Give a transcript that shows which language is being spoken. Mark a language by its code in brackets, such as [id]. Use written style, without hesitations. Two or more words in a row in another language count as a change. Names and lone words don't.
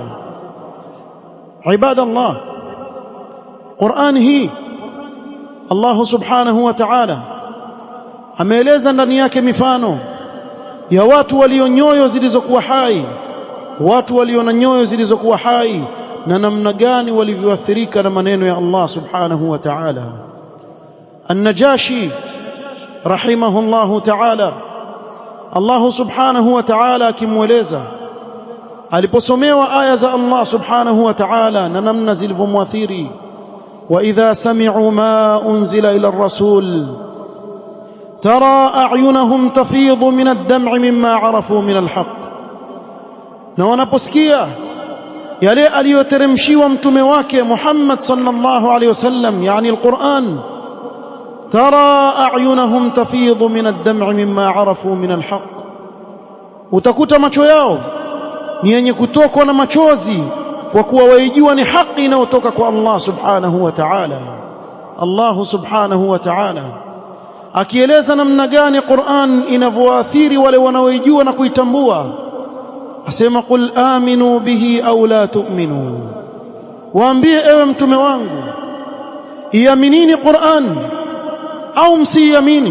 [sw] Ibadallah, Qur'an hii [ar] الله سبحانه وتعالى [sw] ameeleza ndani yake mifano ya watu walio nyoyo zilizokuwa hai, watu walio na nyoyo zilizokuwa hai, na namna gani walivyoathirika na maneno ya [ar] الله سبحانه وتعالى. النجاشي رحمه الله تعالى، الله سبحانه وتعالى [sw] akimweleza aliposomewa aya za [ar] الله سبحانه وتعالى [sw] na namna zilivyomwathiri: [ar] وإذا سمعوا ما أنزل إلى الرسول ترى أعينهم تفيض من الدمع مما عرفوا من الحق. [sw] na wanaposikia yale aliyoteremshiwa mtume wake Muhammad [ar] صلى الله عليه وسلم, [sw] yani al-Qur'an, [ar] ترى أعينهم تفيض من الدمع مما عرفوا من الحق. [sw] utakuta macho yao ni yenye kutokwa na machozi, kwa kuwa waijua ni haki inayotoka kwa [ar] الله سبحانه وتعالى. الله سبحانه وتعالى [sw] akieleza namna gani Qur'an inavyoathiri wale wanaoijua na kuitambua, asema [ar] قل آمنوا به أو لا تؤمنوا, [sw] waambie ewe mtume wangu, iaminini Qur'an au msiamini.